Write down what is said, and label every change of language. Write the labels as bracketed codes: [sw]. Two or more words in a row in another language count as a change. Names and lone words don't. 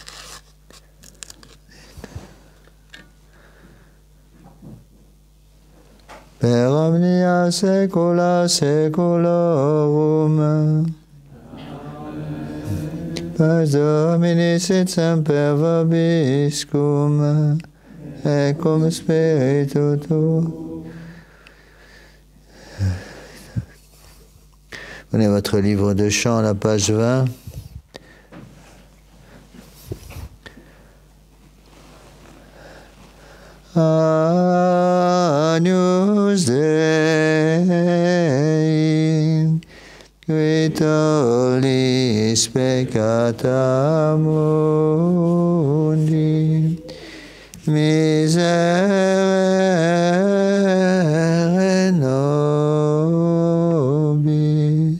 [la] Per omnia saecula saeculorum. Paz Domini sit semper vobiscum, et cum spiritu tuo. [fr] Prenez votre livre de chant à la page 20. [la] Agnus Dei, qui tollis peccata mundi, miserere nobis.